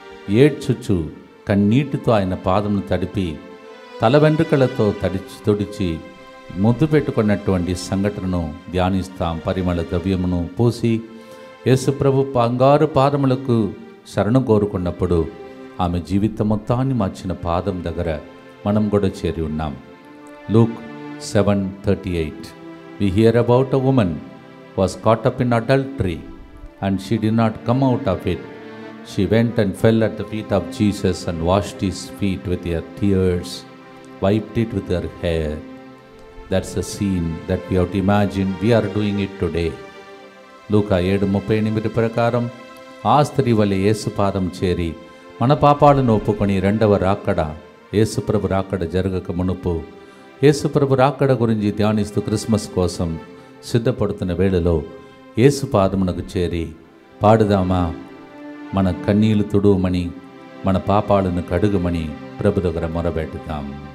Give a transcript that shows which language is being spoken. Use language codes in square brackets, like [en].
[te] ఏడ్చుచు కన్నీటితో ఆయన పాదమును తడిపి తల వెంట్రుకలతో తుడిచి ముద్దు పెట్టుకున్నటువంటి సంఘటనను ధ్యానిస్తాం. పరిమళ ద్రవ్యమును పూసి యేసుప్రభు బంగారు పాదములకు శరణు కోరుకున్నప్పుడు ఆమె జీవితం మొత్తాన్ని మార్చిన పాదం దగ్గర మనం కూడా చేరి ఉన్నాం. [en] Luke 7:38. We hear about a woman was caught up in adultery and she did not come out of it. She went and fell at the feet of Jesus and washed his feet with her tears, wiped it with her hair. That's a scene that we have to imagine. We are doing it today. [te] లూకా 7:38 ప్రకారం ఆ స్త్రీ వలె యేసు పాదం చేరి మన పాపాలను ఒప్పుకొని రెండవ రాకడ, యేసుప్రభు రాకడ జరగక మునుపు యేసుప్రభు రాకడ గురించి ధ్యానిస్తూ క్రిస్మస్ కోసం సిద్ధపడుతున్న వేళలో యేసు పాదమునకు చేరి పాడుదామా, మన కన్నీళ్లు తుడుమని, మన పాపాలను కడుగుమని ప్రభు దగ్గర మొరబెట్టుదాం.